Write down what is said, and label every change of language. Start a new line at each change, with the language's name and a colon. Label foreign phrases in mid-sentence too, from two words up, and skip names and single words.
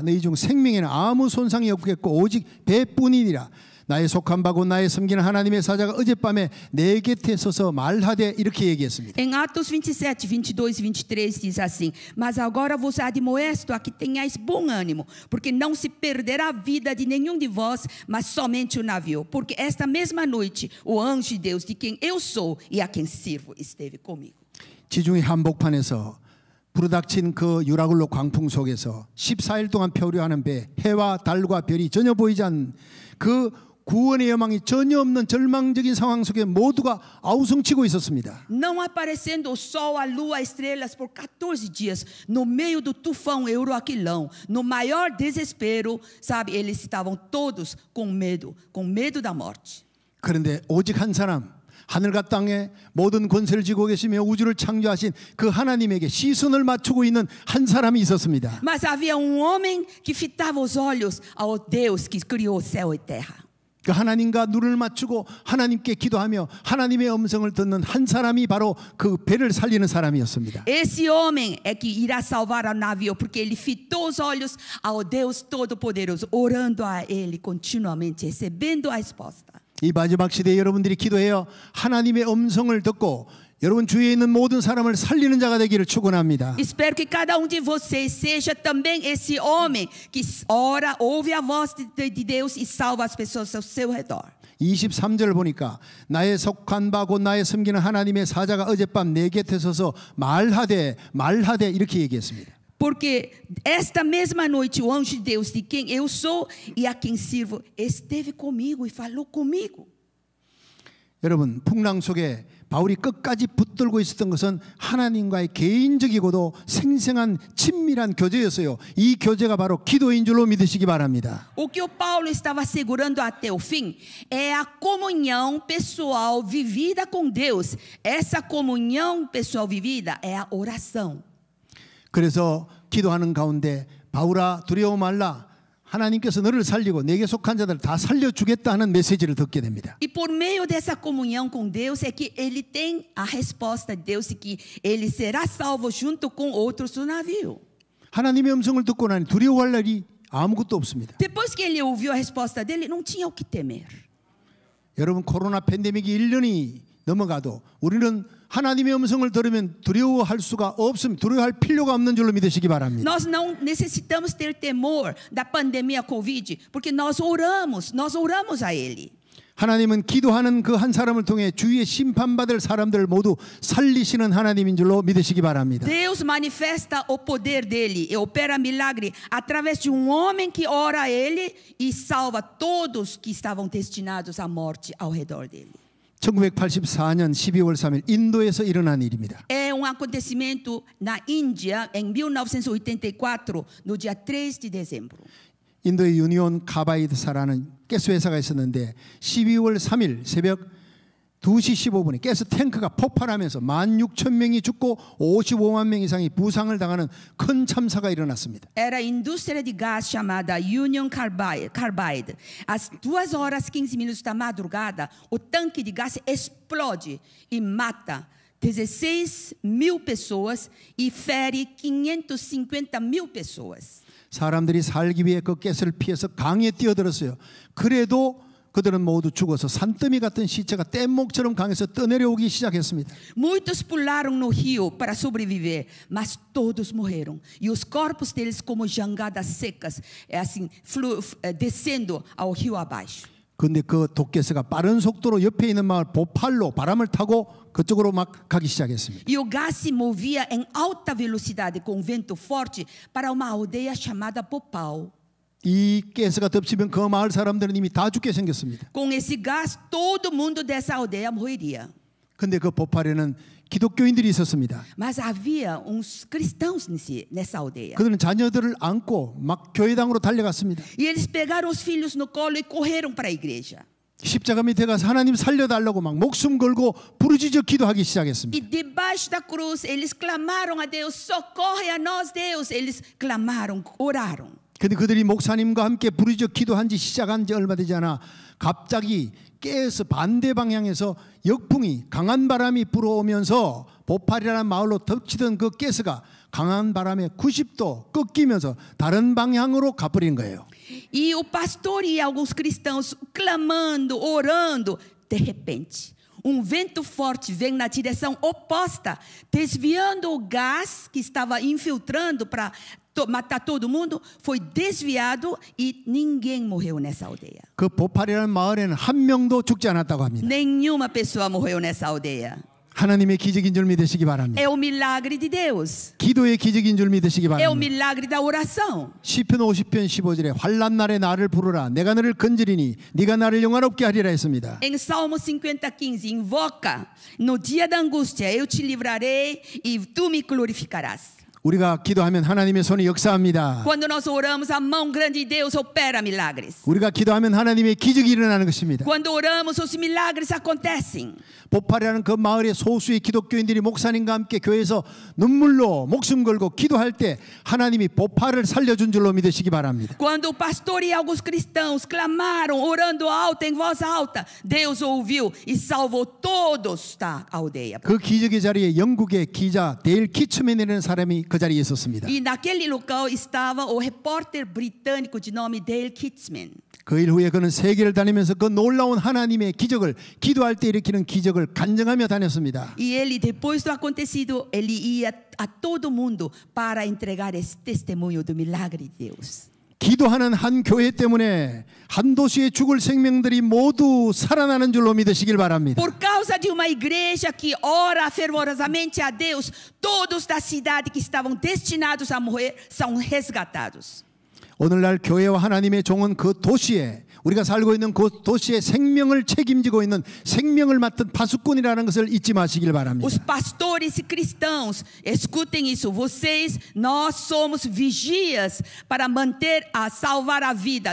Korean: 너희 중 생명에는 아무 손상이 없겠고 오직 배뿐이니라. 나의 속한 바고 나의 섬기는 하나님의 사자가 어젯밤에 내 곁에 서서 말하되 이렇게 얘기했습니다.
Portuguese: Em Atos 27, 22 e 23 diz assim: Mas agora vos admoesto a que tenhais bom ânimo, porque não se perderá a vida de nenhum de vós, mas somente o navio. Porque esta mesma noite o anjo de Deus, de quem eu sou e a quem sirvo, esteve comigo.
Korean: 지중해 한복판에서 불어닥친 그 유라굴로 광풍 속에서 14일 동안 표류하는 배, 해와 달과 별이 전혀 보이지 않는 그 구원의 여망이 전혀 없는 절망적인 상황 속에 모두가 아우성치고 있었습니다.
Portuguese: Não aparecendo o sol, a lua, as estrelas por 14 dias, no meio do tufão Euroaquilão, no maior desespero, sabe, eles estavam todos com medo da morte.
Korean: 그런데 오직 한 사람, 하늘과 땅에 모든 권세를 쥐고 계시며 우주를 창조하신 그 하나님에게 시선을 맞추고 있는 한 사람이 있었습니다.
Portuguese: Mas havia homem que fitava os olhos ao Deus que criou o céu e terra.
Korean: 그 하나님과 눈을 맞추고 하나님께 기도하며 하나님의 음성을 듣는 한 사람이 바로 그 배를 살리는 사람이었습니다.
Portuguese: Esse homem é que irá salvar o navio, porque ele fitou os olhos ao Deus Todo-Poderoso, orando a Ele continuamente, recebendo a resposta.
Korean: 이 마지막 시대에 여러분들이 기도해요. 하나님의 음성을 듣고 여러분 주위에 있는 모든 사람을 살리는 자가 되기를 축원합니다.
Portuguese: Espero que cada de vocês seja também esse homem que ora, ouve a voz de Deus e salva as pessoas ao seu redor.
Korean: 23절 보니까 나의 속한 바고 나의 섬기는 하나님의 사자가 어젯밤 내 곁에 서서 말하되 이렇게 얘기했습니다.
Portuguese: Porque esta mesma noite o anjo de Deus, de quem eu sou e a quem sirvo, esteve comigo e falou comigo.
Korean: 여러분, 풍랑 속에 바울이 끝까지 붙들고 있었던 것은 하나님과의 개인적이고도 생생한 친밀한 교제였어요. 이 교제가 바로 기도인 줄로 믿으시기 바랍니다.
Portuguese: O que o Paulo estava segurando até o fim é a comunhão pessoal vivida com Deus. Essa comunhão pessoal vivida é a oração.
Korean: 그래서 기도하는 가운데 바울아 두려워 말라. 하나님께서 너를 살리고 내게 속한 자들을 다 살려주겠다 하는 메시지를 듣게 됩니다.
Portuguese: E por meio dessa comunhão com Deus é que ele tem a resposta de Deus e que ele será salvo junto com outros do navio.
Korean: 하나님의 음성을 듣고 나니 두려워할 일이 아무것도 없습니다.
Portuguese: Depois que ele ouviu a resposta dele, não tinha o que temer.
Korean: 여러분, 코로나 팬데믹이 1년이 넘어가도 우리는 하나님의 음성을 들으면 두려워할 수가 없습니다. 두려워할 필요가 없는 줄로 믿으시기 바랍니다.
Portuguese: Nós não necessitamos ter temor da pandemia Covid, porque nós oramos a ele.
Korean: 하나님은 기도하는 그 한 사람을 통해 주위에 심판받을 사람들을 모두 살리시는 하나님인 줄로 믿으시기 바랍니다.
Portuguese: Deus manifesta o poder dele e opera milagre através de homem que ora a ele e salva todos que estavam destinados à morte ao redor dele.
Korean: 1984년 12월 3일 인도에서 일어난 일입니다.
Portuguese: É acontecimento na Índia em 1984, no dia 3 de dezembro.
Korean: 인도의 유니온 카바이드사라는 가스 회사가 있었는데 12월 3일 새벽 2시 15분에 가스 탱크가 폭발하면서 16,000명이 죽고 55만 명 이상이 부상을 당하는 큰 참사가 일어났습니다.
Portuguese: Era a indústria de gás chamada Union Carbide. Às 2h15 da madrugada, o tanque de gás explode e mata 16 mil pessoas e fere 550 mil pessoas.
Korean: 사람들이 살기 위해 그 가스를 피해서 강에 뛰어들었어요. 그래도 그들은 모두 죽어서 산더미 같은 시체가 뗏목처럼 강에서 떠내려오기 시작했습니다.
Portuguese: Muitos pularam no rio para sobreviver, mas todos morreram. E os corpos deles como jangadas secas, assim, descendo ao rio abaixo.
Korean: 그런데 그 독가스가 빠른 속도로 옆에 있는 마을 보팔로 바람을 타고 그쪽으로 막 가기 시작했습니다.
Portuguese: E o gás se movia em alta velocidade com vento forte para uma aldeia chamada Popal.
Korean: 이 가스가 덮치면 그 마을 사람들은 이미 다 죽게 생겼습니다.
Portuguese: Com esse gás, todo mundo dessa aldeia morreria.
Korean: 근데 그 보팔에는 기독교인들이 있었습니다.
Portuguese: Mas havia uns cristãos nessa aldeia.
Korean: 그들은 자녀들을 안고 막 교회당으로 달려갔습니다.
Portuguese: E eles pegaram os filhos no colo e correram para a igreja.
Korean: 십자가 밑에 가서 하나님 살려달라고 막 목숨 걸고 부르짖어 기도하기 시작했습니다.
Portuguese: E debaixo da cruz, eles clamaram a Deus, socorre a nós, Deus. Eles clamaram, oraram.
Korean: 근데 그들이 목사님과 함께 부르짖어 기도한 지 시작한 지 얼마 되지 않아 갑자기 깨서 반대 방향에서 역풍이 강한 바람이 불어오면서 보팔이라는 마을로 덮치던 그 가스가 강한 바람에 90도 꺾이면서 다른 방향으로 가버린 거예요.
Portuguese: E o pastor e alguns cristãos clamando, orando, de repente, vento forte vem na direção oposta, desviando o gás que estava infiltrando para matar todo mundo, foi desviado e ninguém morreu nessa aldeia.
Korean: 그 보팔이라는 마을에는 한 명도 죽지 않았다고 합니다.
Portuguese: Nenhuma pessoa morreu nessa aldeia.
Korean: 하나님의 기적인 줄 믿으시기 바랍니다.
Portuguese: É o milagre de Deus.
Korean: 기도의 기적인 줄 믿으시기
Portuguese: É o
Korean: 바랍니다.
Portuguese: milagre da oração.
Korean: 시편 50편 15절에 환난 날에 나를 부르라 내가 너를 건지리니 네가 나를 영화롭게 하리라 했습니다.
Portuguese: Em Salmo 50:15, invoca, no dia da angústia eu te livrarei e tu me glorificarás.
Korean: 우리가 기도하면 하나님의 손이 역사합니다.
Portuguese: Quando nós oramos, a mão grande de Deus opera milagres.
Korean: 우리가 기도하면 하나님의 기적이 일어나는 것입니다.
Portuguese: Quando oramos, os milagres acontecem.
Korean: 보팔이라는 그 마을의 소수의 기독교인들이 목사님과 함께 교회에서 눈물로 목숨 걸고 기도할 때 하나님이 보팔을 살려준 줄로 믿으시기 바랍니다.
Portuguese: Quando o pastor e alguns cristãos clamaram, orando alto, em voz alta, Deus ouviu e salvou todos da aldeia.
Korean: 그 기적의 자리에 영국의 기자 데일 키츠맨이라는 사람이 그 자리에 있었습니다.
Portuguese: E naquele local estava o repórter britânico de nome Dale Kitzman.
Korean: 그 일 후에 그는 세계를 다니면서 그 놀라운 하나님의 기적을 기도할 때 일으키는 기적을 간증하며 다녔습니다.
Portuguese: E ele, depois do acontecido, ele ia a todo mundo para entregar esse testemunho do milagre de Deus.
Korean: 기도하는 한 교회 때문에 한 도시에 죽을 생명들이 모두 살아나는 줄로 믿으시길 바랍니다.
Portuguese: Por causa de uma igreja que ora fervorosamente a Deus, todos da cidade que estavam destinados a morrer são resgatados.
Korean: 오늘날 교회와 하나님의 종은 그 도시에 우리가 살고 있는 그 도시의 생명을 책임지고 있는 생명을 맡은 파수꾼이라는 것을 잊지 마시길 바랍니다.
Portuguese: Os pastores e cristãos, escutem isso. Nós somos vigias para salvar a vida.